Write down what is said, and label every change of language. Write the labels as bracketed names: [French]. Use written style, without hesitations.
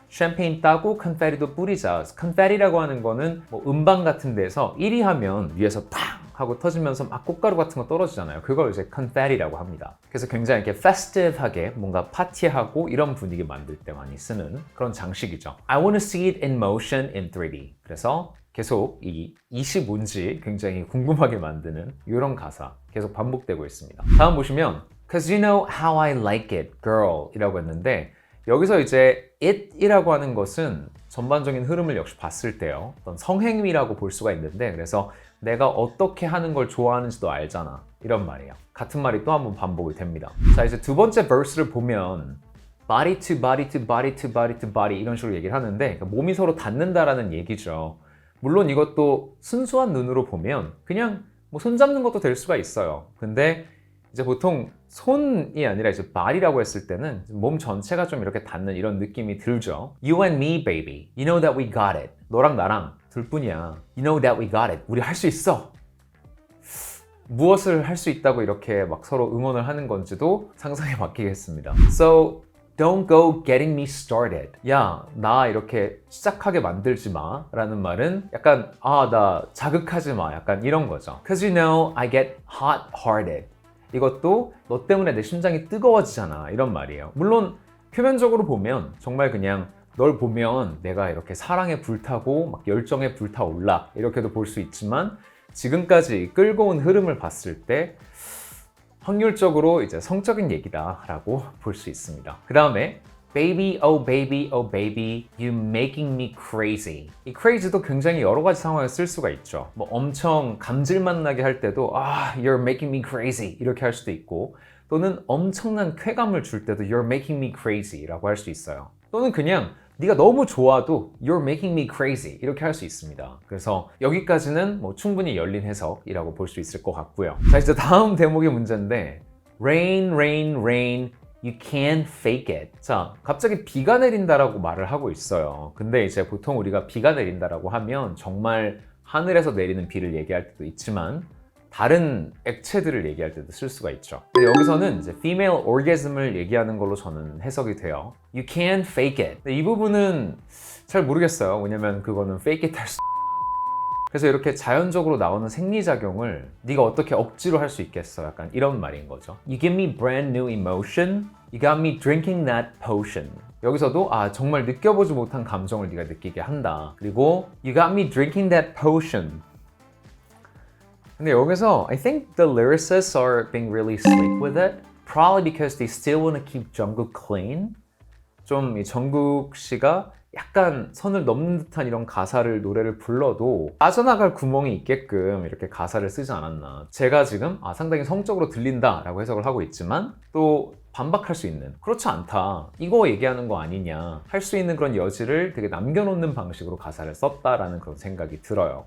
[Korean] 샴페인 따고 컨페티도 뿌리자. 컨페티라고 하는 거는 뭐 음방 같은 데서 1위 하면 위에서 팡 하고 터지면서 막 꽃가루 같은 거 떨어지잖아요. 그걸 이제 컨페티라고 합니다. 그래서 굉장히 이렇게 festive하게 뭔가 파티하고 이런 분위기 만들 때 많이 쓰는 그런 장식이죠. [English] I want to see it in motion in 3D. [Korean] 그래서 계속 이 이시 뭔지 굉장히 궁금하게 만드는 이런 가사 계속 반복되고 있습니다. 다음 보시면 [English] Cause you know how I like it, girl [Korean] 이라고 했는데 여기서 이제 it이라고 하는 것은 전반적인 흐름을 역시 봤을 때요. 어떤 성행위라고 볼 수가 있는데 그래서 내가 어떻게 하는 걸 좋아하는지도 알잖아. 이런 말이에요. 같은 말이 또 한 번 반복이 됩니다. 자, 이제 두 번째 verse를 보면 [English] body to body to body [Korean] to body to body 이런 식으로 얘기를 하는데 몸이 서로 닿는다라는 얘기죠. 물론 이것도 순수한 눈으로 보면 그냥 뭐 손 잡는 것도 될 수가 있어요. 근데 이제 보통 손이 아니라 이제 body라고 했을 때는 몸 전체가 좀 이렇게 닿는 이런 느낌이 들죠. [English] You and me, baby. You know that we got it. [Korean] 너랑 나랑 둘뿐이야. [English] You know that we got it. [Korean] 우리 할 수 있어. 무엇을 할 수 있다고 이렇게 막 서로 응원을 하는 건지도 상상에 맡기겠습니다. [English] So don't go getting me started. [Korean] 야, 나 이렇게 시작하게 만들지 마 라는 말은 약간 나 자극하지 마 약간 이런 거죠. [English] Cause you know I get hot-hearted. [Korean] 이것도 너 때문에 내 심장이 뜨거워지잖아 이런 말이에요. 물론 표면적으로 보면 정말 그냥 널 보면 내가 이렇게 사랑에 불타고 막 열정에 불타올라 이렇게도 볼 수 있지만 지금까지 끌고 온 흐름을 봤을 때 확률적으로 이제 성적인 얘기다라고 볼 수 있습니다. [English] 그 다음에 Baby, oh baby, oh baby, you making me crazy. [Korean] 이 crazy도 굉장히 여러 가지 상황에 쓸 수가 있죠. 뭐 엄청 감질맛 나게 할 때도 [English] you're making me crazy [Korean] 이렇게 할 수도 있고 또는 엄청난 쾌감을 줄 때도 you're making me crazy 라고 할 수 있어요. 또는 그냥 네가 너무 좋아도 [English] you're making me crazy [Korean] 이렇게 할 수 있습니다. 그래서 여기까지는 뭐 충분히 열린 해석이라고 볼 수 있을 것 같고요. 자, 이제 다음 대목의 문제인데 [English] Rain, rain, rain. You can't fake it. [Korean] 자, 갑자기 비가 내린다라고 말을 하고 있어요. 근데 이제 보통 우리가 비가 내린다라고 하면 정말 하늘에서 내리는 비를 얘기할 때도 있지만 다른 액체들을 얘기할 때도 쓸 수가 있죠. 근데 여기서는 이제 female orgasm을 얘기하는 걸로 저는 해석이 돼요. [English] You can't fake it. [Korean] 근데 이 부분은 잘 모르겠어요. 왜냐면 그거는 fake it 할 수 그래서 이렇게 자연적으로 나오는 생리작용을 네가 어떻게 억지로 할 수 있겠어? 약간 이런 말인 거죠. [English] You give me brand new emotion. You got me drinking that potion. [Korean] 여기서도 정말 느껴보지 못한 감정을 네가 느끼게 한다. 그리고 [English] You got me drinking that potion. [Korean] 근데 여기서 [English] I think the lyricists are being really slick with it. Probably because they still want to keep Jungkook clean. [Korean] 좀 이 정국 씨가 약간 선을 넘는 듯한 이런 가사를 노래를 불러도 빠져나갈 구멍이 있게끔 이렇게 가사를 쓰지 않았나. 제가 지금 상당히 성적으로 들린다 라고 해석을 하고 있지만 또 반박할 수 있는 그렇지 않다 이거 얘기하는 거 아니냐 할 수 있는 그런 여지를 되게 남겨놓는 방식으로 가사를 썼다라는 그런 생각이 들어요.